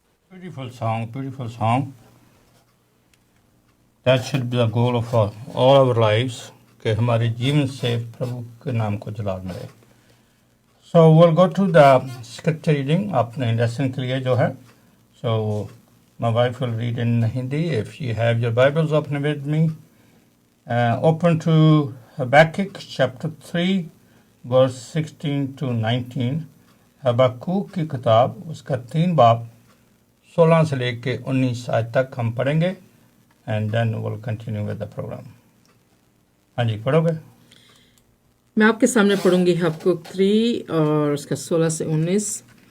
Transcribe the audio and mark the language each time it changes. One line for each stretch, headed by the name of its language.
English: Beautiful song, beautiful song. That should be the goal of all our lives,
Hindi: कि हमारे जीवन से प्रभु के नाम को जलाल मिले.
English: So we'll go to the scripture reading
Hindi: अपने lesson के लिए जो है.
English: So my wife will read in Hindi. If you have your Bibles open with me, open to Habakkuk chapter 3 verse 16 to 19.
Hindi: Habakkuk की किताब उसका 3 बाब 16 से लेके 19 आयत तक हम पढ़ेंगे
English: And then will continue with the programme.
Hindi: हाँ जी, पढ़ोगे? मैं आपके सामने पढ़ूंगी हबक्कूक 3 और उसका 16 से 19.